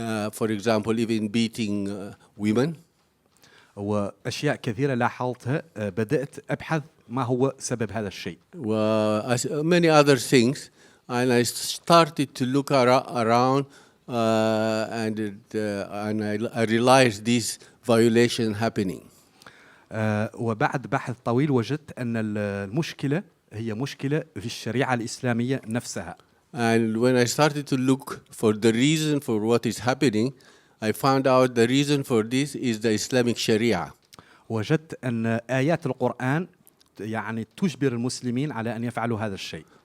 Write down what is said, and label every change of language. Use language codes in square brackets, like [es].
[en] For example, even beating women. [ar] وأشياء كثيرة لاحظتها بدأت أبحث ما هو سبب هذا الشيء. [en] As many other things, and I started to look around, and I realized this violation happening. [ar] وبعد بحث طويل وجدت أن المشكلة هي مشكلة في الشريعة الإسلامية نفسها. [en] And when I started to look for the reason for what is happening, I found out the reason for this is the Islamic Sharia. [ar] وجدت أن آيات القرآن يعني تجبر المسلمين على أن يفعلوا هذا الشيء.